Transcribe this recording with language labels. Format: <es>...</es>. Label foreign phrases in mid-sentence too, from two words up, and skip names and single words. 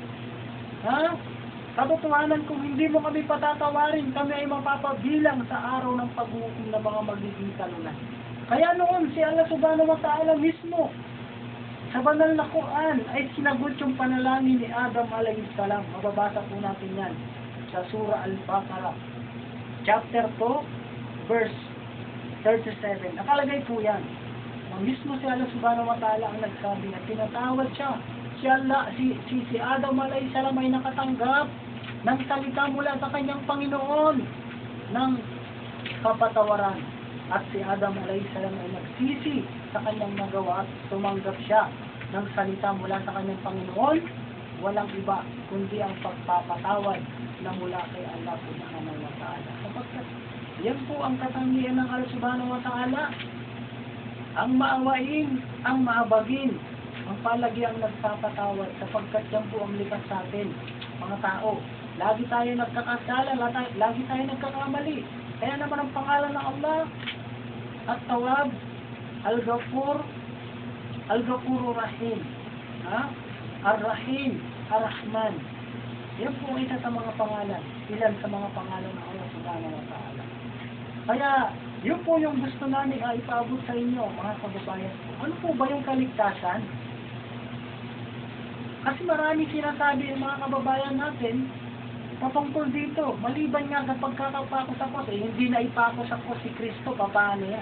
<tl>Katotohanan, kung hindi mo kami patatawarin, kami ay mapapabilang sa araw ng pag-uusap ng mga magiging talunan. Kaya noon, si Allah</tl> <ar>subhanahu wa ta'ala</ar> <tl>mismo, sa banal na Quran ay sinagot yung panalangin ni Adam</tl> <ar>alayhi salam.</ar> <tl>Mababasa po natin yan sa Surah Al-Baqarah, chapter 2, verse 37. Nakalagay po yan. Ang mismo si Allah</tl> <ar>subhanahu wa ta'ala</ar> <tl>ang nagsabi na tinatawad siya. Si Adam</tl> <ar>alayhi salam</ar> <tl>ay nakatanggap ng salita mula sa kanyang Panginoon ng kapatawaran. At si Adam</tl> <ar>alayhi salam</ar> <tl>ay nagsisi sa kanyang nagawa at tumanggap siya ng salita mula sa kanyang Panginoon, walang iba kundi ang pagpapatawad na mula kay Allah</tl> <ar>subhanahu wa ta'ala.</ar> <tl>Sapagkat yan po ang katangian ng Allah</tl> <ar>subhanahu wa ta'ala,</ar> <tl>ang maawain, ang mahabagin, ang palagiang nagpapatawad, sapagkat yan po ang likas sa atin, mga tao. Lagi tayo nagkakasala, lagi tayo nagkakamali. Kaya naman ang pangalan ng Allah,</tl> <ar>At-Tawwab, Al-Ghafur, Al-Ghafur Rahim, Ar-Rahim, Ar-Rahman.</ar> <tl>Yan po isa sa mga pangalan, ilan sa mga pangalan ng Allah</tl> <ar>subhanahu wa ta'ala.</ar> <tl>Kaya, yun po yung gusto namin ipaabot sa inyo, mga kababayan. Ano po ba yung kaligtasan? Kasi marami sinasabi yung mga kababayan natin, patungkol dito, maliban nga kapag kakapakos ako, hindi na ipakos ako si Kristo, paano yan?</tl>